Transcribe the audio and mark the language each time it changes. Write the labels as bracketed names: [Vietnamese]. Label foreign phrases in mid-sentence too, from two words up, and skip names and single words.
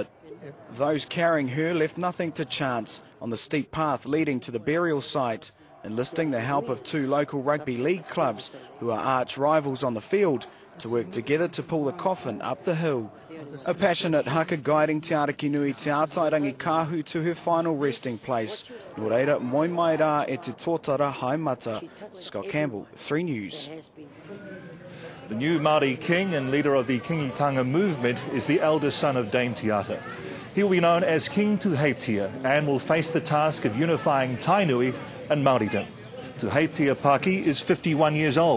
[English] Those carrying her left nothing to chance on the steep path leading to the burial site, enlisting the help of 2 local rugby league clubs, who are arch rivals on the field, to work together to pull the coffin up the hill. A passionate haka guiding Te Arikinui Te Atairangikaahu to her final resting place. [Māori] Nō reira, moi mai rā e te tōtara haimata. [English] Scott Campbell, 3 News. The new Maori king and leader of the kingitanga movement is the eldest son of Dame Te Ata. He will be known as King Tuheitia and will face the task of unifying Tainui and Māoridom. Tuheitia Paki is 51 years old.